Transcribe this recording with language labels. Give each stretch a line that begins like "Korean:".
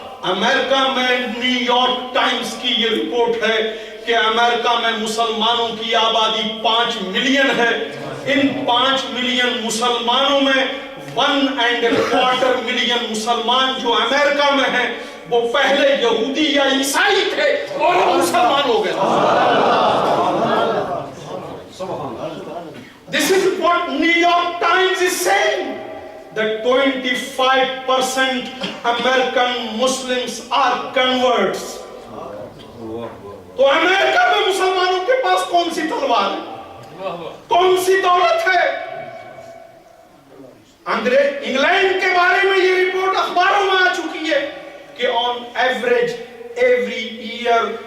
Urdu: امریکہ میں new York Times کی یہ رپورٹ ہے کہ امریکہ میں مسلمانوں کی آبادی 5 ملین ہے. ان 5 ملین مسلمانوں میں 1.25 ملین مسلمان جو امریکہ میں ہیں وہ پہلے یہودی یا عیسائی تھے اور مسلمان ہو گئے.
English: This is what New York Times is saying, that 25% American Muslims are converts.
Urdu: تو امریکہ میں مسلمانوں کے پاس کون سی تلوار ہے, کون سی دولت ہے؟ انگلینڈ کے بارے میں یہ رپورٹ اخباروں میں آ چکی ہے کہ
English: on average every year